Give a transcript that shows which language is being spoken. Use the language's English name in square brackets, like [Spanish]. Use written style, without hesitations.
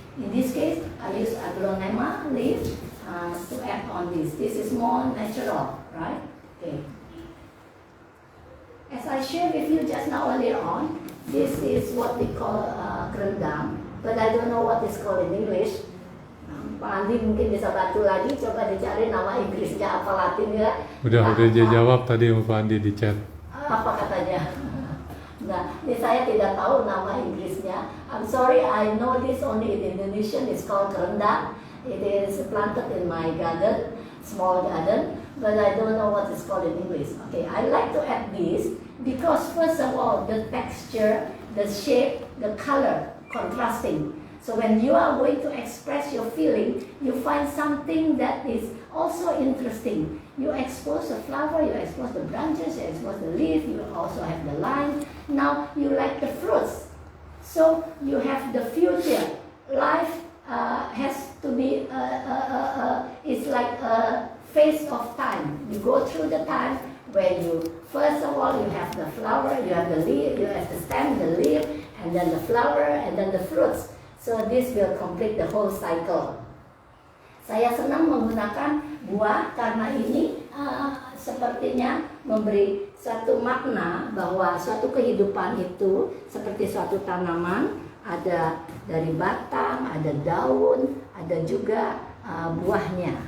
[English] In this case, I use aglonema leaf to add on this. This is more natural, right? Okay. As I shared with you just now earlier on, this is what we call kerendam, but I don't know what it's called in English. [Indonesian] Pak Andi mungkin bisa bantu lagi, coba dicari nama Inggrisnya apa Latinnya. Udah dia jawab tadi sama Pak Andi di chat. Apa katanya? Nah, ini saya tidak tahu nama Inggrisnya. [English] I'm sorry, I know this only in Indonesian. It's called kerendam. It is planted in my garden, small garden, but I don't know what it's called in English. Okay, I like to add this because first of all, the texture, the shape, the color, contrasting. So when you are going to express your feeling, you find something that is also interesting. You expose the flower, you expose the branches, you expose the leaf, you also have the line. Now you like the fruits. So you have the future. Life has to be, it's like a phase of time. You go through the time where you, first of all, you have the flower, you have the leaf, you have the stem, the leaf, and then the flower, and then the fruits. So this will complete the whole cycle. [Indonesian] Saya senang menggunakan buah karena ini sepertinya memberi suatu makna bahwa suatu kehidupan itu seperti suatu tanaman, ada dari batang, ada daun, ada juga buahnya.